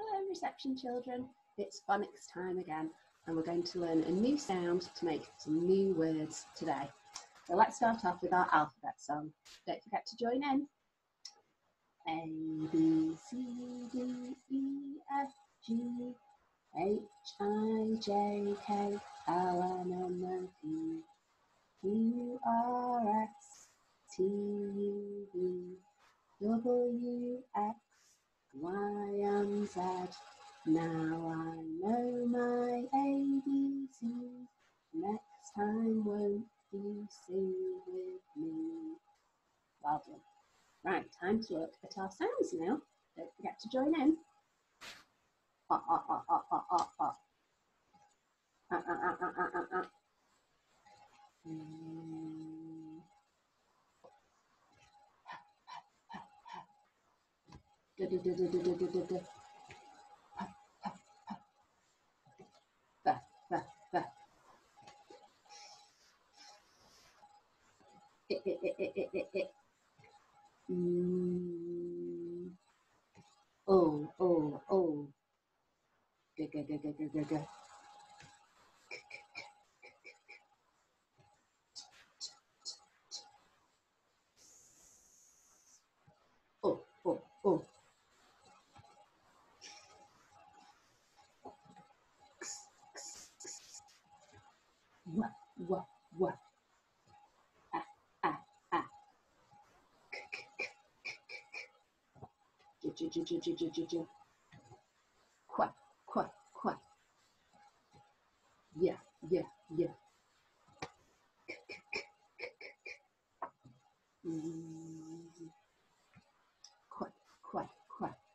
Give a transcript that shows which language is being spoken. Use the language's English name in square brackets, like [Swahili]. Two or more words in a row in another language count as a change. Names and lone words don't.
[English] reception, children. It's phonics time again, and we're going to learn a new sound to make some new words today. So let's start off with our alphabet song. Don't forget to join in. A, B, C, D, E, F, G, H, I, J, K, L, M, N, O, P, Q, R, S, T, U, V, W, X, Y, and Z. Now I know my ABCs. Next time won't you sing with me? Well done. Right, time to look at our sounds now. Don't forget to join in. Ah, ah, ah, ah, ah, ah, ah. Ah, ah, ah, ah, ah, ah. Da, da, da, da, da, da, da, da. Oh, oh, oh. Go, go, go, go, go, go, go. Oh, oh, oh. Wah, wah, wah. Ah, ah, ah. J, j, j, j, j, j, j, j. Quack, quack, quack. Yeah, yeah, yeah. Quack, quack, quack.